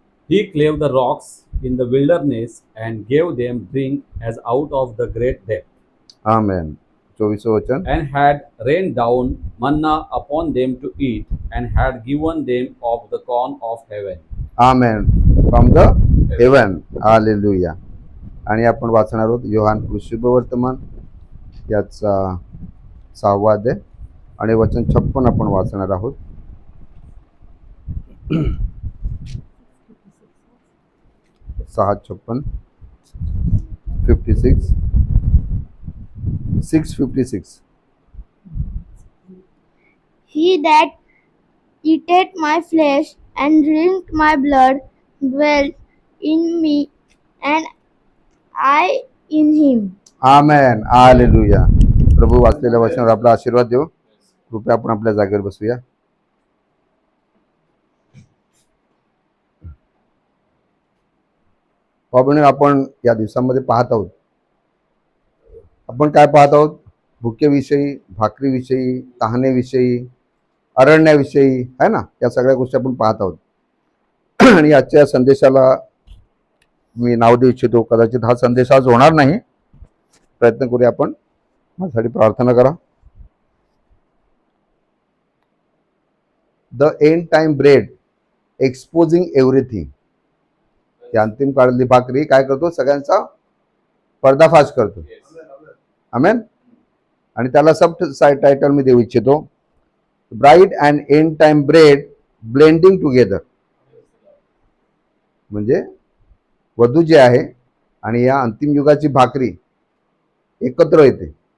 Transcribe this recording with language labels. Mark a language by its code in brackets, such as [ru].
[en] He clave the rocks in the wilderness and gave them drink as out of the great depth, [mr] आमेन. 24 वचन. [en] and had rained down manna upon them to eat, and had given them of the corn of heaven. Amen. From the heaven. Hallelujah. [mr] आणि आपण वाचणार आहोत योहान शुभवर्तमान याचा 6वा अध्याय आणि वचन 56 आपण वाचणार आहोत. 6:56 56 6:56. [en] He that eateth my flesh and drinketh my blood dwelleth in me, and I in him. [mr] Amen. Hallelujah. प्रभू वाचलेल्या वचनावर आपला आशीर्वाद देऊ. कृपया आपण आपल्या जागेवर बसूया. बाबूने आपण या दिवसामध्ये पाहत आहोत. आपण काय पाहत आहोत? भुकेविषयी, भाकरीविषयी, तहानेविषयी, अरण्याविषयी आहे ना, या सगळ्या गोष्टी आपण पाहत आहोत. आणि आजच्या संदेशाला मी नाव देऊ इच्छितो. कदाचित हा संदेश आज होणार नाही. प्रयत्न करूया आपण. माझ्यासाठी प्रार्थना करा. [en] The end time bread exposing everything. [mr] या अंतिम काळातली भाकरी काय करतो? सगळ्यांचा पर्दाफाश करतो. आमेन. आणि त्याला सब टायटल मी देऊ इच्छितो, bride and end time bread blending together. म्हणजे वधू जे आहे आणि या अंतिम युगाची भाकरी एकत्र येते.